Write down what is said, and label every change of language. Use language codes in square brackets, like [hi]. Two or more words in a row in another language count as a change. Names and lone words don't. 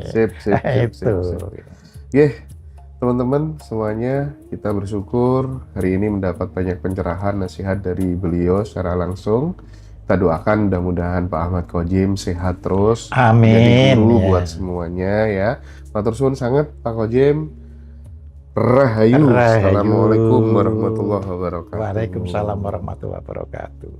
[id] Sip. Teman-teman semuanya, kita bersyukur hari ini mendapat banyak pencerahan, nasihat dari beliau secara langsung. Kita doakan mudah-mudahan Pak Ahmad Khodim sehat terus. Amin. Jadi guru ya. buat semuanya ya. [jv] Matur suwun [id] sangat Pak Khodim. Rahayu. [ar] السلام عليكم ورحمة الله وبركاته. وعليكم السلام ورحمة الله وبركاته.